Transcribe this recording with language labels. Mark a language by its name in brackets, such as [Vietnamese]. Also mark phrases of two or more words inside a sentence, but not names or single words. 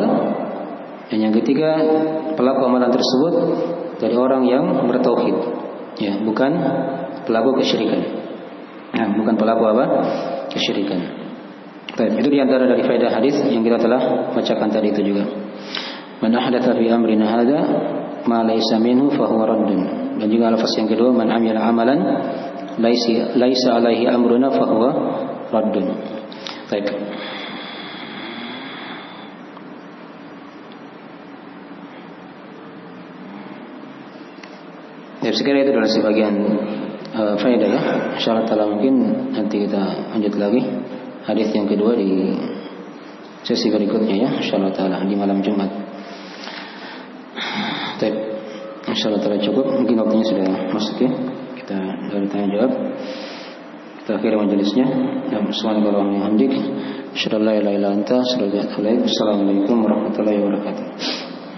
[Indonesian] Dan yang ketiga, pelaku amalan tersebut dari orang yang bertauhid. Ya, bukan pelaku kesyirikan. Nah, bukan pelaku apa? Kesyirikan. Baik, itu diantara dari faedah hadis yang kita telah bacakan tadi itu juga. [Arabic] من أحدث في أمرنا هذا ما ليس منه فهو رد. [Indonesian] Dan juga lafaz yang kedua, [Arabic] من عمل عملا ليس عليه أمرنا فهو رد. [Indonesian] Baik. Ya, sekiranya itu adalah sebagian faedah ya. [Arabic] إن شاء الله تعالى [Indonesian] mungkin nanti kita lanjut lagi hadis yang kedua di sesi berikutnya ya, [Arabic] إن شاء الله تعالى [Indonesian] di malam Jumat. Baik. [Arabic] إن شاء الله تعالى [Indonesian] cukup. Mungkin waktunya sudah masuk ya. Kita dari tanya jawab. Kita akhiri majelisnya. [Arabic] سبحانك اللهم وبحمدك أشهد أن لا إله إلا أنت أستغفرك وأتوب إليك. السلام عليكم ورحمة الله وبركاته.